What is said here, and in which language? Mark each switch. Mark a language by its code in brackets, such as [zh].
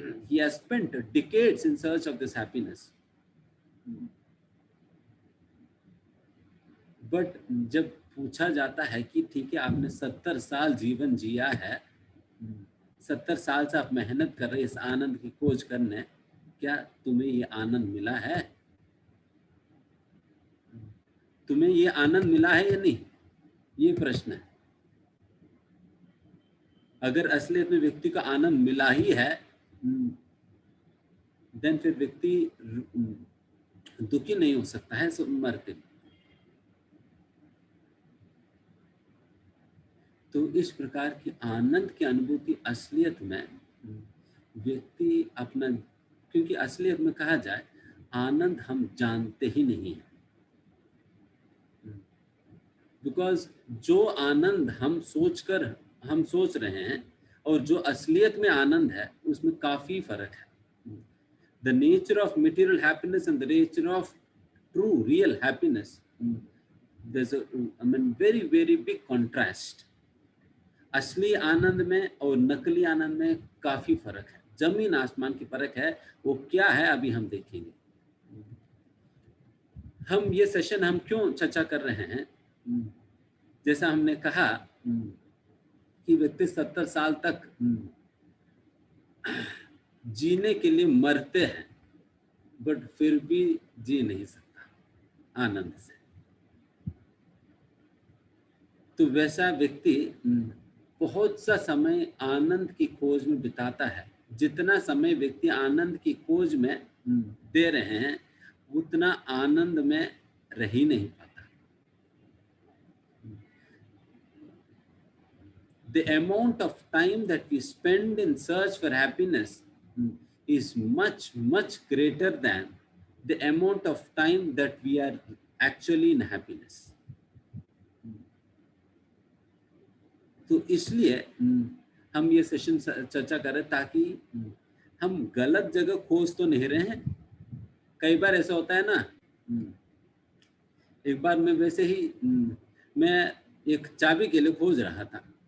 [en] He has spent decades in search of this happiness. [hi] But जब पूछा जाता है कि ठीक है आपने 70 साल जीवन जिया है, 70 साल से आप मेहनत कर रहे इस आनंद की खोज करने, क्या तुम्हें ये आनंद मिला है? तुम्हें ये आनंद मिला है या नहीं? ये प्रश्न है। अगर असलियत में व्यक्ति को आनंद मिला ही है, देन फिर व्यक्ति दुखी नहीं हो सकता है मरते। तो इस प्रकार की आनंद की अनुभूति असलियत में व्यक्ति अपना, क्योंकि असलियत में कहा जाए आनंद हम जानते ही नहीं है, बिकॉज जो आनंद हम सोच रहे हैं और जो असलियत में आनंद है उसमें काफी फर्क है। [en] The nature of material happiness and the nature of true real happiness, there's a very very big contrast. [hi] असली आनंद में और नकली आनंद में काफी फर्क है, जमीन आसमान की फर्क है। वो क्या है अभी हम देखेंगे। हम ये सेशन हम क्यों चर्चा कर रहे हैं? जैसा हमने कहा कि व्यक्ति 70 साल तक जीने के लिए मरते हैं, बट फिर भी जी नहीं सकता आनंद से। तो वैसा व्यक्ति बहुत सा समय आनंद की खोज में बिताता है। जितना समय व्यक्ति आनंद की खोज में दे रहे हैं, उतना आनंद में रह ही नहीं पाता। [en] The amount of time that we spend in search for happiness is much greater than the amount of time that we are actually in happiness. [hi] तो इसलिए हम ये सेशन चर्चा करें ताकि हम गलत जगह खोज तो नहीं रहे हैं। कई बार ऐसा होता है ना, एक बार मैं वैसे ही मैं एक चाबी के लिए खोज रहा था।